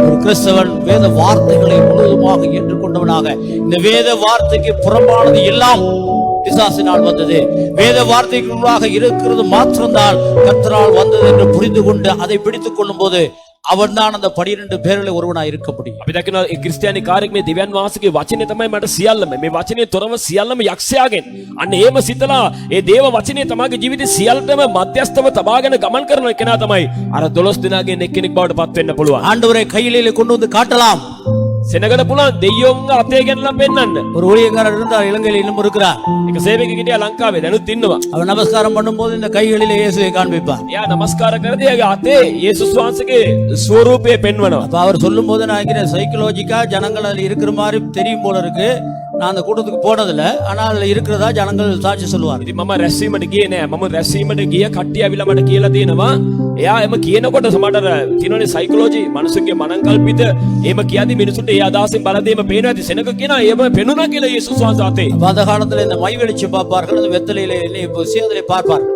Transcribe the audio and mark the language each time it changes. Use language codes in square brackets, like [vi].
[ta] ஒரு கிறிஸ்தவன் வேத வார்த்தைகளை முழுவதுமாக ஏற்றுக்கொண்டவனாக இந்த வேத வார்த்தைக்கு புறம்பானது எல்லாம் பிசாசினால் வந்தது, வேத வார்த்தைக்குள்ளாக இருக்கிறது மாத்திரம்தான் கர்த்தரால் வந்தது என்று புரிந்து கொண்டு அதை பிடித்துக் கொள்ளும் போது அவன்தான் அந்த 12 பேர்களை ஒருவனாய் இருக்க முடியும். [si] අපි දකිනවා ඒ ක්‍රිස්තියානි කාර්යයක් මේ දෙවියන් වහන්සේගේ වචනේ තමයි මට සියල්ලම මේ වචනේ තොරව සියල්ලම යක්ෂයාගෙන් අන්න ඒම සිතලා ඒ දේව වචනේ තමගේ ජීවිතේ සියල්ලටම මධ්‍යස්තව තබාගෙන ගමන් කරන කෙනා තමයි අර 12 දිනාගෙන් එක්කෙනෙක් බවට පත් වෙන්න පුළුවන්. [ta] ஆண்டவரை கையிலே கொண்டு வந்து காட்டலாம். [si] සෙනගට පුළුවන් දෙයියෝන්ගේ අතේ ගෙනලා පෙන්නන්න. [ta] ஒரு ஊழியக்காரர் இருந்தார், இலங்கையில் இன்னும் இருக்கிறார். [si] එක සේවකෙක් හිටියා ලංකාවේ දැනුත් ඉන්නවා. [ta] அவர் நமஸ்காரம் பண்ணும்போது இந்த கைகளிலே இயேசுவை காண்பிப்பார். [si] එයා නමස්කාර කරද්දී එයාගේ අතේ යේසුස් වහන්සේගේ ස්වරූපය පෙන්වනවා. [ta] அப்ப அவர் சொல்லும் போது நான் நினைக்கிறேன் சைக்கலாஜிக்கா ஜனங்கள் அதுல இருக்கிற மாதிரி தெரியும் போல இருக்கு. நான் அந்த கூட்டத்துக்கு போனதில்ல, ஆனால் அதுல இருக்கிறதா ஜனங்கள் சாட்சி சொல்லுவார். [si] ඉතින් මම රැස්වීමට ගියේ නෑ. මම රැස්වීමට ගිය කට්ටිය ඇවිල්ලා මට කියලා තියෙනවා. එයා එම කියනකොට සමහර තියෙනනේ සයිකොලොජි මනුස්සුන්ගේ මනං කල්පිත එහෙම කියද්දි මිනිසුන්ට ඒ අදහසින් බලදීම පේනවා. ඇති සෙනක කියනවා එහෙම පෙනුණා කියලා යේසුස් වහන්සේ අතේ. [ta] அப்ப அந்த காலத்துல இந்த மை வெளிச்சு பார்ப்பார்கள், அந்த வெத்தலையில எண்ணெய் பூசி அதிலே பார்ப்பார்.